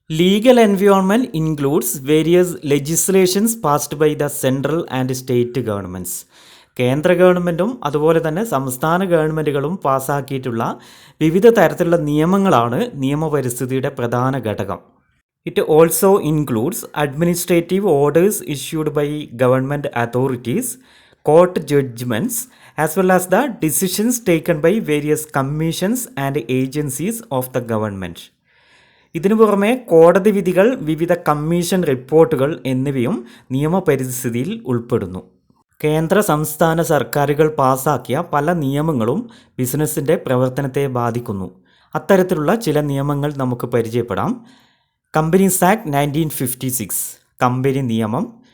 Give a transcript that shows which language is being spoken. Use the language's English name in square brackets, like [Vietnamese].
[English] Legal environment includes various legislations passed by the central and state governments. [Malayalam] കേന്ദ്ര ഗവൺമെൻറ്റും അതുപോലെ തന്നെ സംസ്ഥാന ഗവൺമെൻറ്റുകളും പാസ്സാക്കിയിട്ടുള്ള വിവിധ തരത്തിലുള്ള നിയമങ്ങളാണ് നിയമപരിസ്ഥിതിയുടെ പ്രധാന ഘടകം. [English] It also includes administrative orders issued by government authorities, court judgements, as well as the decisions taken by various commissions and agencies of the government. [Malayalam] ഇതിനു പുറമെ കോടതി വിധികൾ, വിവിധ കമ്മീഷൻ റിപ്പോർട്ടുകൾ എന്നിവയും നിയമപരിസ്ഥിതിയിൽ ഉൾപ്പെടുന്നു. കേന്ദ്ര സംസ്ഥാന സർക്കാരുകൾ പാസാക്കിയ പല നിയമങ്ങളും ബിസിനസ്സിൻ്റെ പ്രവർത്തനത്തെ ബാധിക്കുന്നു. അത്തരത്തിലുള്ള ചില നിയമങ്ങൾ നമുക്ക് പരിചയപ്പെടാം. കമ്പനീസ് ആക്ട് 1956, കമ്പനി നിയമം.